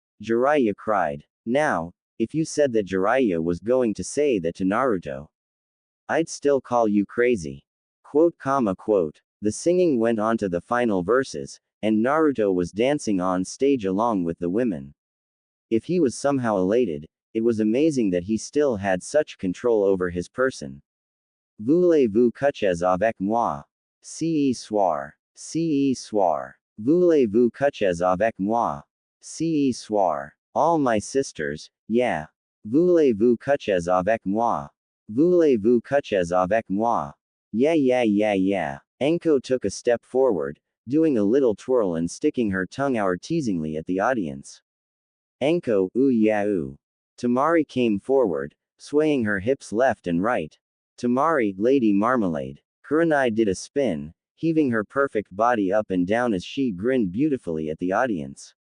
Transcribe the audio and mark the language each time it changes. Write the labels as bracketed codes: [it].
[en] Jiraiya cried. Now, if you said that Jiraiya was going to say that to Naruto, I'd still call you crazy. Quote, quote. The singing went on to the final verses, and Naruto was dancing on stage along with the women. If he was somehow elated, it was amazing that he still had such control over his person. [fr] Voulez-vous coucher avec moi? Ce soir. Ce soir. Voulez-vous coucher avec moi? Ce soir. [en] All my sisters, yeah. [fr] Voulez-vous coucher avec moi? Voulez-vous coucher avec moi? [en] Yeah, yeah, yeah, yeah. Enko took a step forward, doing a little twirl and sticking her tongue out teasingly at the audience. Enko, ooh yeah ooh. Tamari came forward, swaying her hips left and right. Tamari, Lady Marmalade. Kurenai did a spin, heaving her perfect body up and down as she grinned beautifully at the audience.